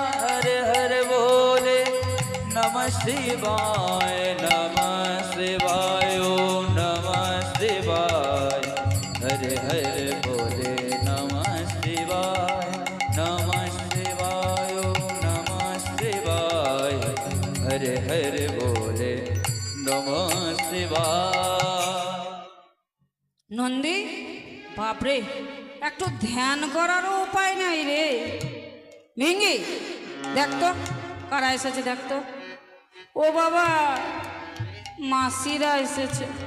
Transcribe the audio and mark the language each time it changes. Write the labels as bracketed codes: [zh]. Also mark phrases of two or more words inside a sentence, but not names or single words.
[sa] हरे हरे বলে नमः शिवाय, नमः शिवाय, ओम् नमः शिवाय, हरे हरे বলে नमः शिवाय, नमः शिवाय, ओम् नमः शिवाय, हरे हरे বলে नमः शिवाय। [bn] নন্দী, বাপরে, একটু ধ্যান করারও উপায় নাই রে। ভেঙ্গি দেখতো কারা এসেছে, দেখতো। ও বাবা, মাসিরা এসেছে।